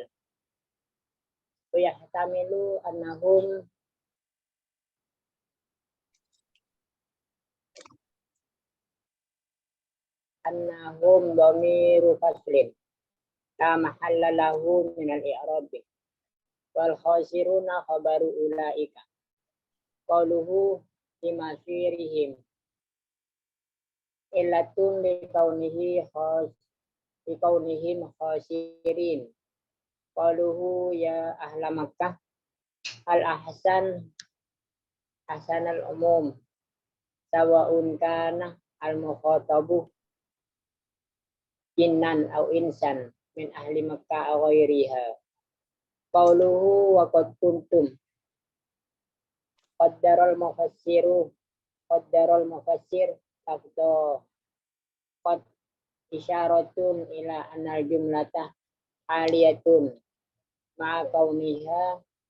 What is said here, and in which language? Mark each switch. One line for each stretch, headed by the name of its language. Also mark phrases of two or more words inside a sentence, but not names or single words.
Arabic: ويحتمل أنهم ضمير فصل لا محل له من الإعراب والخاسرون خبر أولئك قوله لمصيرهم علة لكونهم خاسرين قوله يا أهل مكة الأحسن العموم سواء كان المخاطب جنا أو إنسا من أهل مكة أو غيرها. قوله وقد كنتم قدر المفسر لفظ قد إشارة إلى أن الجملة حالية مع كونها